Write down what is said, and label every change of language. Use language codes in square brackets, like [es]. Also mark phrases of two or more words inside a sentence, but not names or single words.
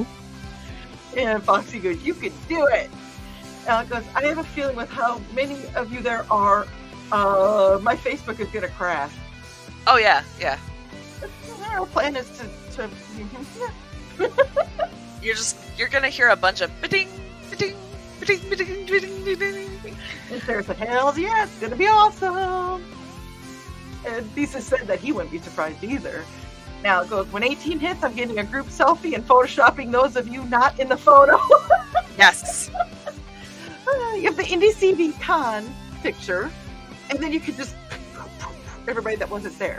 [en] And Foxy goes, you can do it. Al goes, I have a feeling with how many of you there are, my Facebook is going to crash. Oh yeah, yeah. Our plan is to You're gonna hear a bunch of ba-ding, ba-ding, ba-ding, ba-ding, ba-ding, ba-ding. And Sarah said, hells yeah, it's gonna be awesome. And Thesis said that he wouldn't be surprised either. Now it goes, when 18 hits, I'm getting a group selfie and photoshopping those of you not in the photo. Yes. You have the Indie CV Con picture, and then you could just everybody that wasn't there.